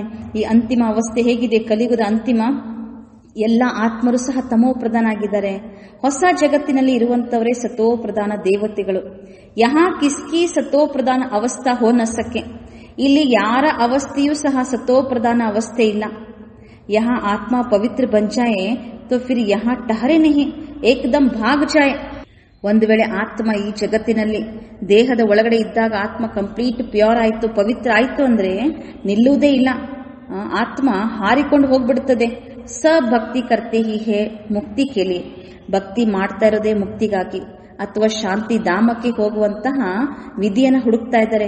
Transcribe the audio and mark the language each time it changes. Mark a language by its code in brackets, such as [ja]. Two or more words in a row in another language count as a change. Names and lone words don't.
[kn] ಈ ಅಂತಿಮ ಅವಸ್ಥೆ ಹೇಗಿದೆ? ಕಲಿಯುಗದ ಅಂತಿಮ ಎಲ್ಲ ಆತ್ಮರು ಸಹ ತಮೋ ಪ್ರಧಾನ ಆಗಿದ್ದಾರೆ. ಹೊಸ ಜಗತ್ತಿನಲ್ಲಿ ಇರುವಂತವರೇ ಸತೋ ಪ್ರಧಾನ ದೇವತೆಗಳು. [hi] यहाँ किसकी सतो प्रधान अवस्था हो न सके. [kn] ಇಲ್ಲಿ ಯಾರ ಅವಸ್ಥೆಯೂ ಸಹ ಸತೋ ಪ್ರಧಾನ ಅವಸ್ಥೆ ಇಲ್ಲ. [hi] यहाँ आत्मा पवित्र बन जाए तो फिर यहाँ ठहरे नहीं, एकदम भाग जाए. [kn] ಒಂದು ವೇಳೆ ಆತ್ಮ ಈ ಜಗತ್ತಿನಲ್ಲಿ ದೇಹದ ಒಳಗಡೆ ಇದ್ದಾಗ ಆತ್ಮ [en] complete pure [kn] ಆಯ್ತು, ಪವಿತ್ರ ಆಯ್ತು ಅಂದ್ರೆ ನಿಲ್ಲುವುದೇ ಇಲ್ಲ. ಆತ್ಮ ಹಾರಿಕೊಂಡು ಹೋಗ್ಬಿಡುತ್ತದೆ. [hi] स भक्ति करते ही हैं मुक्ति के लिए. [kn] ಭಕ್ತಿ ಮಾಡ್ತಾ ಇರೋದೇ ಮುಕ್ತಿಗಾಗಿ ಅಥವಾ ಶಾಂತಿ ಧಾಮಕ್ಕೆ ಹೋಗುವಂತಹ ವಿಧಿಯನ್ನು ಹುಡುಕ್ತಾ ಇದ್ದಾರೆ.